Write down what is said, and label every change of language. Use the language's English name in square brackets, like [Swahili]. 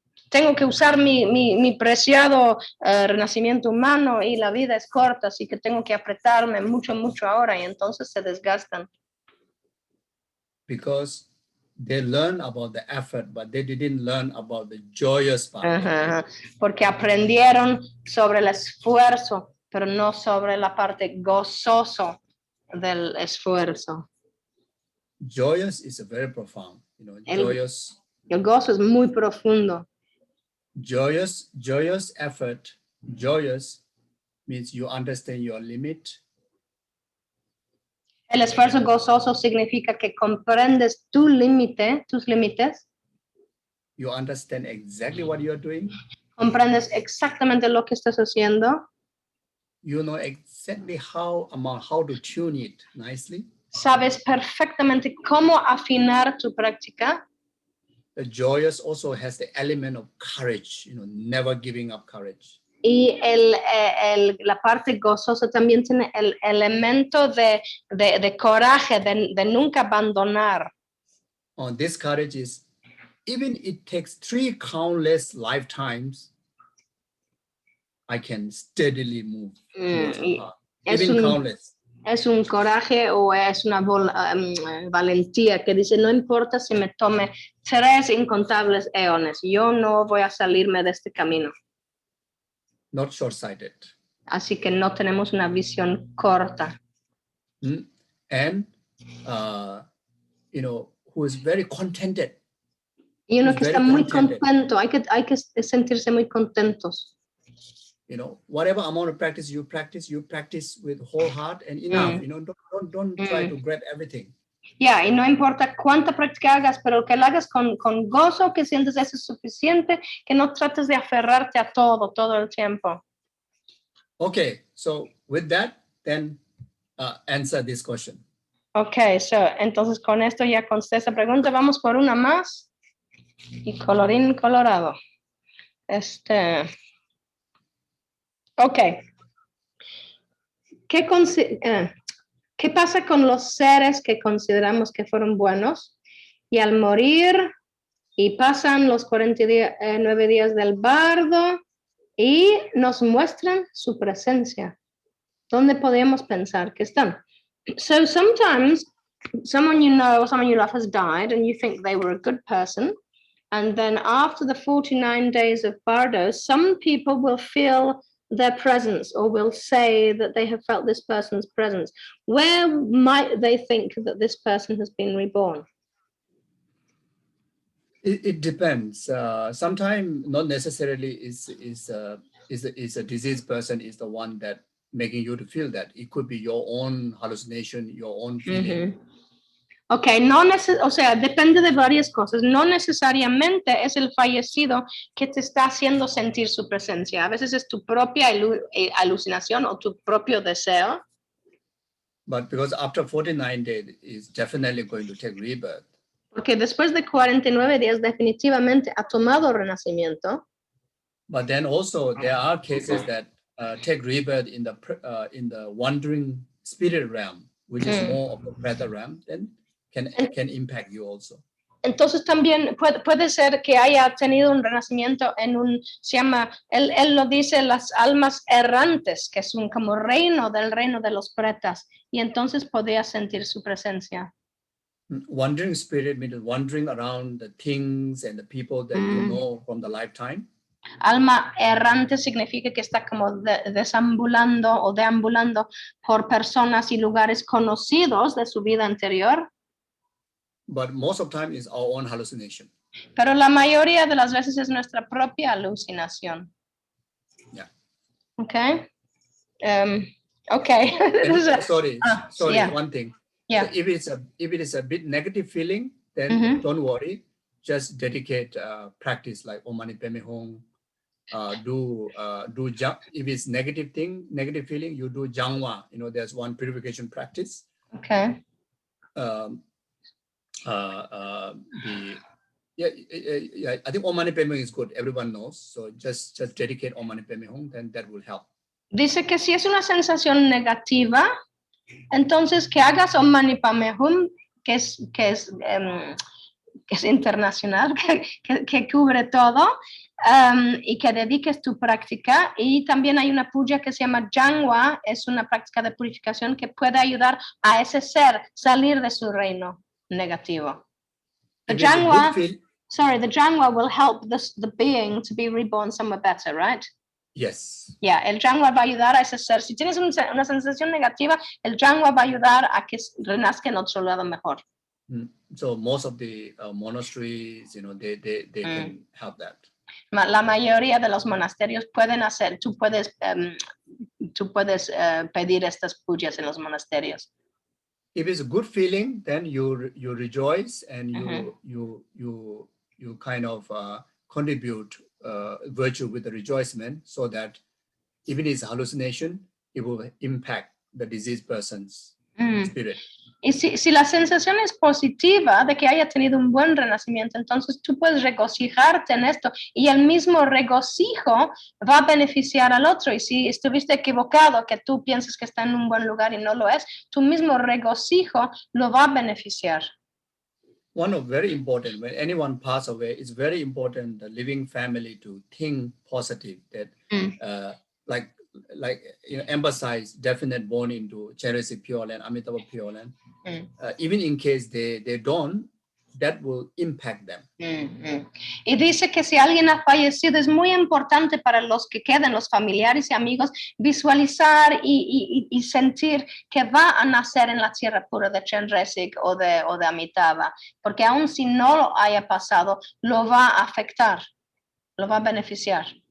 [Spanish] Tengo que usar mi preciado renacimiento humano y la vida es corta, así que tengo que apretarme mucho ahora y entonces se desgastan. [English] Because they learn about the effort, but they didn't learn about the joyous part. [Spanish] Porque aprendieron sobre el esfuerzo, pero no sobre la parte gozoso del esfuerzo. [English] Joyous is very profound. Joyous. [Spanish] El gozo es muy profundo. [English] Joyous effort. Joyous means you understand your limit. [Spanish] El esfuerzo gozoso significa que comprendes tus límites. [English] You understand exactly what you are doing. [Spanish] Comprendes exactamente lo que estás haciendo. [English] You know exactly how to tune it nicely. [Spanish] Sabes perfectamente cómo afinar tu práctica. [English] The joyous also has the element of courage, never giving up courage. [Spanish] Y la parte gozosa también tiene el elemento de coraje, de nunca abandonar. [English] This courage is, even it takes 3 countless lifetimes, I can steadily move. Even countless. [Spanish] Es un coraje o es una valentía que dice, no importa si me tome 3 incontables eones, yo no voy a salirme de este camino. [English] Not short-sighted. [Spanish] Así que no tenemos una visión corta. [English] And, who is very contented. [Spanish] Y uno que está muy contento, hay que sentirse muy contentos. [English] Whatever amount of practice you practice with whole heart and enough. Don't try to grab everything. [Spanish] Y no importa cuánta práctica hagas, pero que la hagas con gozo, que sientes eso es suficiente, que no trates de aferrarte a todo el tiempo. [English] Okay, so with that, then answer this question. [Spanish] Okay, entonces con esto ya contesté esta pregunta. Vamos por una más. Y colorín colorado. Ok. ¿Qué pasa con los seres que consideramos que fueron buenos y al morir y pasan los 49 días del bardo y nos muestran su presencia? ¿Dónde podemos pensar que están? [English] So sometimes someone you know or someone you love has died and you think they were a good person. And then after the 49 days of bardo, some people will feel their presence or will say that they have felt this person's presence. Where might they think that this person has been reborn? It depends. Sometimes not necessarily is a diseased person is the one that making you to feel that. It could be your own hallucination, your own feeling. [Spanish] Mm-hmm. Ok, o sea, depende de varias cosas. No necesariamente es el fallecido que te está haciendo sentir su presencia. A veces es tu propia alucinación o tu propio deseo. [English] But because after 49 days, it's definitely going to take rebirth. [Spanish] Porque después de 49 días definitivamente ha tomado renacimiento. [English] But then also there are cases that take rebirth in the wandering spirit realm, which is more of the preta realm. Then can impact you also. [Spanish] Entonces también puede ser que haya tenido un renacimiento en se llama, él lo dice, las almas errantes, que es un como reino de los pretas, y entonces podría sentir su presencia. [English] Wandering spirit means wandering around the things and the people that you know from the lifetime. [Spanish] Alma errante significa que está como desambulando o deambulando por personas y lugares conocidos de su vida anterior. [English] But most of the time is our own hallucination. [Spanish] Pero la mayoría de las veces es nuestra propia alucinación. Yeah. Okay. Okay. [English] Sorry, yeah. one thing. Yeah. So if it is a bit negative feeling, then don't worry. Just dedicate practice like Om Mani Padme Hum. Do if it's negative feeling, you do Jangwa. You know, there's one purification practice. Okay. I think Om Mani Padme is good. Everyone knows. So just dedicate Om Mani Padme Hum, then that will help. [Spanish] Dice que si es una sensación negativa, entonces que hagas Om Mani Padme Hum, que es internacional, que cubre todo, y que dediques tu práctica. Y también hay una puja que se llama Jangwa, es una práctica de purificación que puede ayudar a ese ser salir de su reino negativo. [English] The Jangwa will help the being to be reborn somewhere better, right? Yes. [Spanish] Yeah, el Jangwa va a ayudar a ese ser. Si tienes una sensación negativa, el Jangwa va a ayudar a que renazca en otro lado mejor. [English] So most of the monasteries, you know, they can help that. [Spanish] La mayoría de los monasterios pueden hacer. Tú puedes pedir estas pujas en los monasterios. [English] If it's a good feeling, then you rejoice and you kind of contribute virtue with the rejoicement, so that even it's hallucination, it will impact the diseased person's spirit. [Spanish] Y si la sensación es positiva de que haya tenido un buen renacimiento, entonces tú puedes regocijarte en esto y el mismo regocijo va a beneficiar al otro. Y si estuviste equivocado, que tú piensas que está en un buen lugar y no lo es, tu mismo regocijo lo va a beneficiar. [English] One of very important, when anyone passes away, it's very important the living family to think positive, that like you know, emphasize definite born into Charity Pure Land, Amitabha Pure Land. Even in case they don't, that will impact them. [Spanish] Y dice que si alguien ha fallecido, es muy importante para los que quedan, los familiares y amigos, visualizar y sentir que va a nacer en la tierra pura de Chenresik o de Amitabha, porque aun si no lo haya pasado, lo va a afectar, lo va a beneficiar.